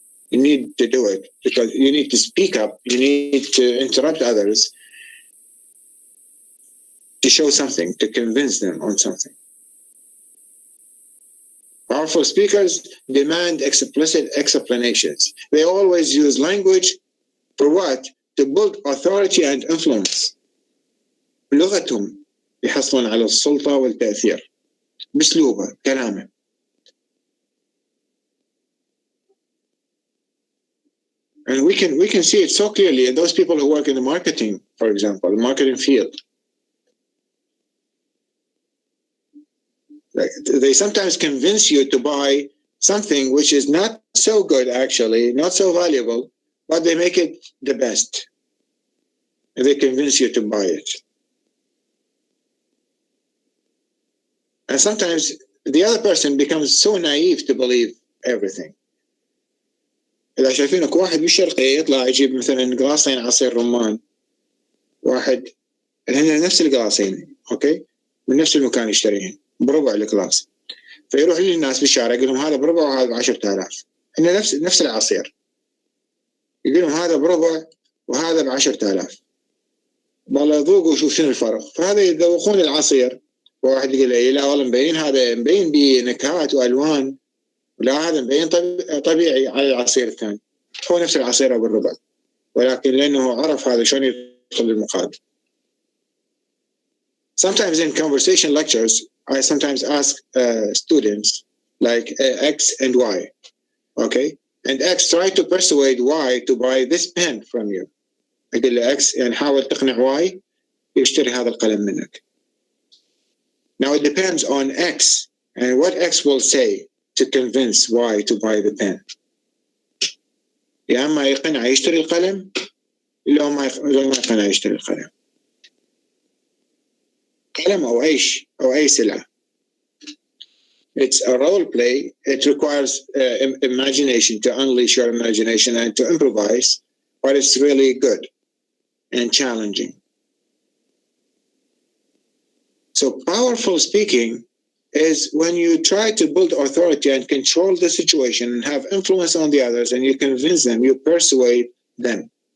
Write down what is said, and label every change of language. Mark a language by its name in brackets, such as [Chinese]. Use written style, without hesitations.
[English] You need to do it because you need to speak up. You need to interrupt others to show something, to convince them on something. Powerful speakers demand explicit explanations. They always use language for what? To build authority and influence. [Arabic] لغتهم يحصلون على السلطة والتأثير. بأسلوبه، كلامه. [English] And we can see it so clearly in those people who work in the marketing, for example, the marketing field. They sometimes convince you to buy something which is not so good, actually, not so valuable, but they make it the best. And they convince you to buy it. And sometimes the other person becomes so naive to believe everything. [Arabic] إذا شايفينك واحد بالشرقية يطلع يجيب مثلا قلاصين عصير رمان، واحد هن نفس القلاصين، أوكي، من نفس المكان يشتريهن، بربع الكلاس، فيروح للناس بالشارع يقول لهم هذا بربع وهذا 10,000، إنه نفس العصير، يقول لهم هذا بربع وهذا ب10,000، والله ذوقوا وشوف شنو الفرق. فهذا يذوقون العصير، وواحد يقول لي لا والله مبين، هذا مبين بنكهات والوان، لا هذا مبين طبيعي على العصير الثاني، هو نفس العصير بالربع، ولكن لانه عرف هذا شلون يدخل المقابل. [English] Sometimes in conversation lectures I sometimes ask students like X and Y, okay, and X try to persuade Y to buy this pen from you. [Arabic] أقول له X يعني حاول تقنع Y يشتري هذا القلم منك. [English] Now it depends on X and what X will say to convince Y to buy the pen. [Arabic] يا أما يقنع يشتري القلم، لو ما يقنع يشتري القلم، قلم أو أي سلعة. [English] It's a role play. It requires imagination, to unleash your imagination and to improvise, but it's really good and challenging. So powerful speaking is when you try to build authority and control the situation and have influence on the others, and you convince them, you persuade them.